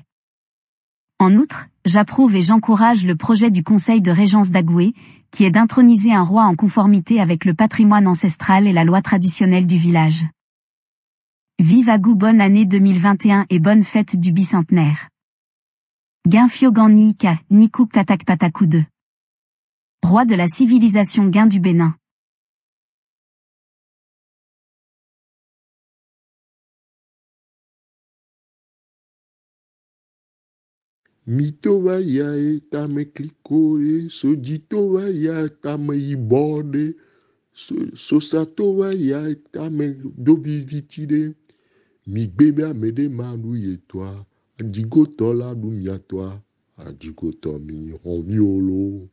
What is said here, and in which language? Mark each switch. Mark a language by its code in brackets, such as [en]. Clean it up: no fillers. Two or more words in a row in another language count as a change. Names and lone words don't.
[fr] En outre, j'approuve et j'encourage le projet du Conseil de Régence d'Agoué, qui est d'introniser un roi en conformité avec le patrimoine ancestral et la loi traditionnelle du village. Vive Agou, bonne année 2021 et bonne fête du bicentenaire. Guinfio Nika, Nikou Katak Patakou 2. Roi de la civilisation Guin du Bénin. [gej] Mito ya tame klikore, sojito ya tame ibode, sosato ya tame dobi vitide, mi bebe amede manu yetwa, adigo tola dumiatwa, adigo tomi honviolo.